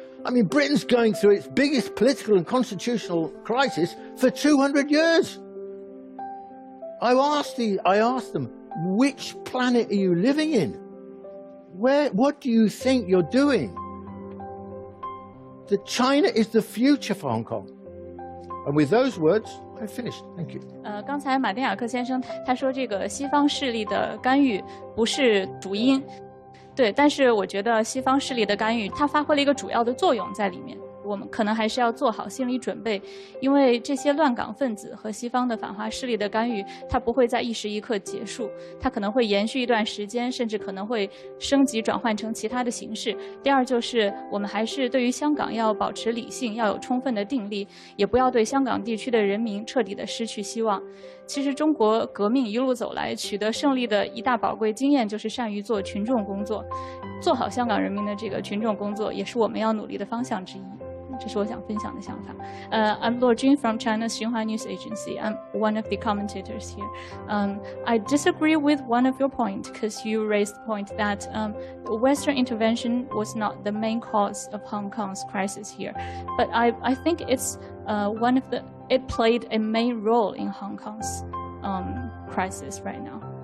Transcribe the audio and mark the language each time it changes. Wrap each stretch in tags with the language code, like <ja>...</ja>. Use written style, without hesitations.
<en>I mean, Britain's going through its biggest political and constitutional crisis for 200 years. I asked them, which planet are you living in? What do you think you're doing? China is the future for Hong Kong. And with those words, I finished. Thank you.</en> <zh>刚才马丁雅克先生他说这个西方势力的干预不是主因，对，但是我觉得西方势力的干预它发挥了一个主要的作用在里面。我们可能还是要做好心理准备，因为这些乱港分子和西方的反华势力的干预，它不会在一时一刻结束，它可能会延续一段时间，甚至可能会升级转换成其他的形式。第二就是我们还是对于香港要保持理性，要有充分的定力，也不要对香港地区的人民彻底的失去希望。其实中国革命一路走来，取得胜利的一大宝贵经验就是善于做群众工作，做好香港人民的这个群众工作，也是我们要努力的方向之一。这是我想分享的想法。</zh> <en>I'm Luo Jun from China's Tsinghua News Agency. I'm one of the commentators here. I disagree with one of your points because you raised the point that Western intervention was not the main cause of Hong Kong's crisis here. But I think it's it played a main role in Hong Kong's crisis right now.</en>